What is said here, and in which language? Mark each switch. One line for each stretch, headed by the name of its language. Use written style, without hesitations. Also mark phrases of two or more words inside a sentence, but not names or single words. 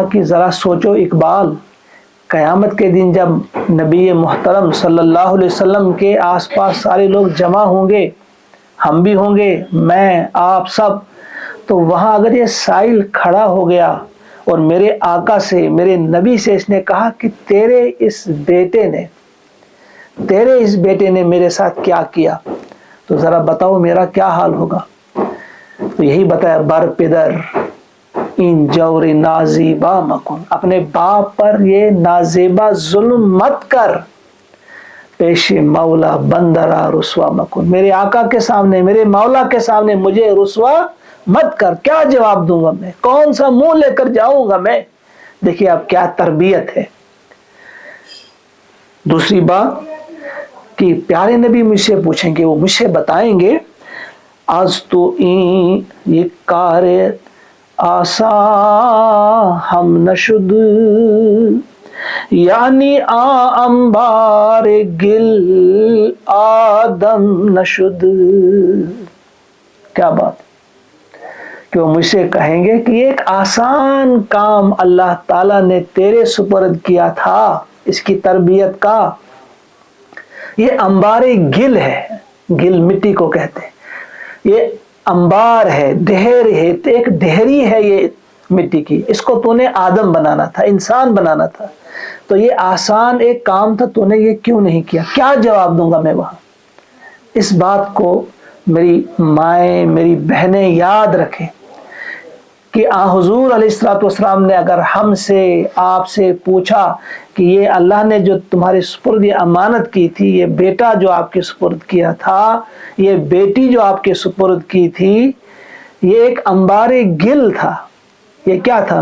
Urdu: کہ ذرا سوچو اقبال، قیامت کے دن جب نبی محترم
Arabic: صلی اللہ علیہ وسلم
Urdu: کے آس پاس سارے لوگ جمع ہوں گے، ہم بھی ہوں گے، میں، آپ سب، تو وہاں اگر یہ سائل کھڑا ہو گیا اور میرے آقا سے، میرے نبی سے اس نے کہا کہ تیرے اس بیٹے نے میرے ساتھ کیا کیا، تو ذرا بتاؤ میرا کیا حال ہوگا۔ تو یہی بتایا،
Persian: بر پدر این جور نازیبا مکن،
Urdu: اپنے باپ پر یہ نازیبا ظلم مت کر،
Persian: پیش مولا بندرا رسوا مکن،
Urdu: میرے آقا کے سامنے، میرے مولا کے سامنے مجھے رسوا مت کر۔ کیا جواب دوں گا میں، کون سا منہ لے کر جاؤں گا میں؟ دیکھیے اب کیا تربیت ہے۔ دوسری بات کہ پیارے نبی مجھ سے پوچھیں گے، وہ مجھ سے بتائیں گے، آج تو یہ
Persian: کار آسان ہم نشد، یعنی انبار گل آدم نشد۔
Urdu: کیا بات کہ وہ مجھ سے کہیں گے کہ ایک آسان کام اللہ تعالیٰ نے تیرے سپرد کیا تھا، اس کی تربیت کا، یہ
Persian: انبار گل
Urdu: ہے، گل مٹی کو کہتے ہیں، یہ انبار ہے، دہر ہے، ایک دہری ہے یہ مٹی کی، اس کو تو نے آدم بنانا تھا، انسان بنانا تھا، تو یہ آسان ایک کام تھا، تو نے یہ کیوں نہیں کیا? کیا جواب دوں گا میں وہاں؟ اس بات کو میری مائیں، میری بہنیں یاد رکھیں کہ حضور
Arabic: عليه الصلاة والسلام
Urdu: نے اگر ہم سے، آپ سے پوچھا کہ یہ اللہ نے جو تمہارے سپرد یہ امانت کی تھی، یہ بیٹا جو آپ کے سپرد کیا تھا، یہ بیٹی جو آپ کے سپرد کی تھی، یہ ایک
Persian: انبارِ گل
Urdu: تھا، یہ کیا تھا?